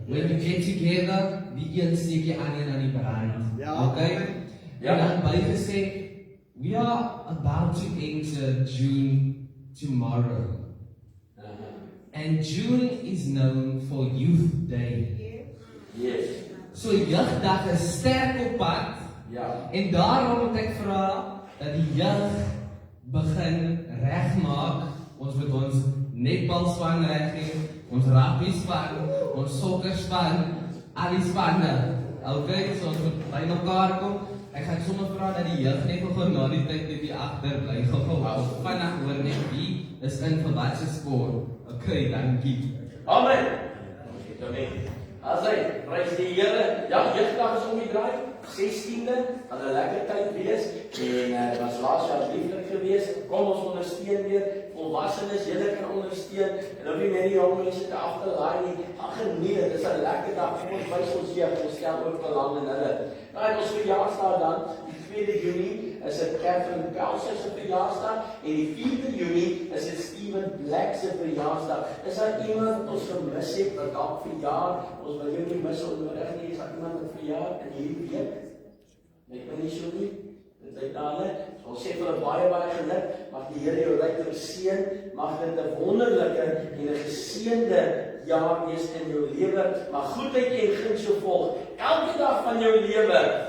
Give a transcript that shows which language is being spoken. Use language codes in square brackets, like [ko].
[en] When you get together, [af] die een steek jy aan en aan die brand. Ja. [en] Okay? [af] Ja. En dan bygesê, [en] we are about to enter June tomorrow. And June is known for Youth Day. Yes. [af] So jeugdag is sterk op pad. Ja. En daarom moet ek vra dat die jeug begin regmaak. Ons moet ons netbalspan reg hê, ons rugbyspan, ons sokkerspan, al die spanne. Okay, so ons moet by mekaar kom. Ek gaan sommer vra dat die jeug net nog na die tyd net hier agter bly. Gou-gou vanaf hoor net wie is in vir wat se skool. Okay, dankie. Amen. Amen. As hy, prys die Here. Ja, jeugdag is om die draai. 16de, gaan 'n lekker tyd wees. En was laas jaar lieflik geweest. Kom ons ondersteun weer. Volwassenes, julle kan ondersteun. En ook nie net die jong mense te agterlaai nie. Ag nee, dit is 'n lekker dag. Kom ons wys ons jeug, ons stel ook belang in hulle. Nou ons verjaarsdag dan, die 2de Junie is dit Catherine Pelse se verjaarsdag en die 4de Junie is dit Stephen Black se verjaarsdag. Is daar iemand wat ons gemis het wat dalk verjaar? Ons wil jou nie mis onnodig nie. Is daar iemand wat verjaar in hierdie week? Ek weet nie so nie. Dit is daar. Ons sê vir baie geluk. Mag die Here jou ryk seën. Mag dit 'n wonderlike en 'n geseënde jaar wees in jou lewe. Mag goedheid en guns jou volg elke dag van jou lewe.